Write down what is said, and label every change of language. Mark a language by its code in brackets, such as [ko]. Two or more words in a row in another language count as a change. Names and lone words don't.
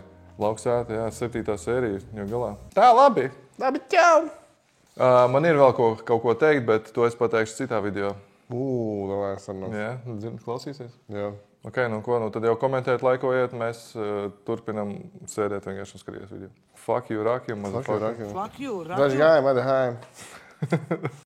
[lv] Lauksēta, jā, 7. sērija jau galā. Tā, labi. Labi, čau! Man ir vēl kaut ko teikt, bet to es pateikšu citā video. Davai, sarunās. Jā, klausīsies? Jā. Ok, nu ko, tad jau komentēt, laikojiet, mēs turpinam sēdēt vienkārši un skatīties video. [en] Fuck you, Rakim, motherfucker. Fuck you, Rakim.